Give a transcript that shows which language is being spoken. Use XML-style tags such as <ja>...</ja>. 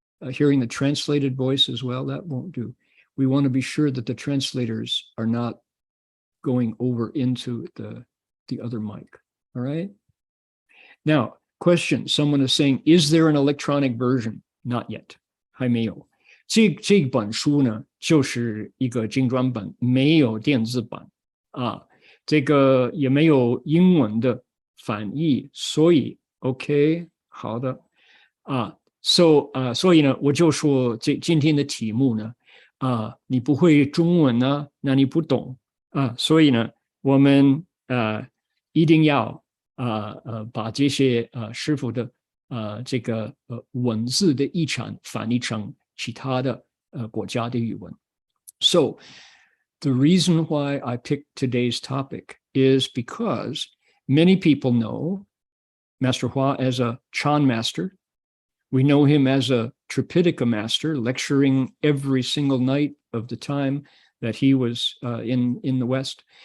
<en>Hearing the translated voice as well, that won't do. We want to be sure that the translators are not going over into the other mic. All right. Now, question. Someone is saying, is there an electronic version? Not yet.</en> <zh>还没有。这本书呢，就是一个精装本，没有电子版这个也没有英文的翻译，所以 OK。好的所以呢，我就说今天的题目呢你不会中文呢，那你不懂所以呢，我们一定要把这些师父的这个文字的译产翻译成其他的国家的语文。</zh> <en>So the reason why I picked today's topic is because many people know Master Hua as a Chan master. We know him as a Tripitaka master, lecturing every single night of the time that he was in the West.</en>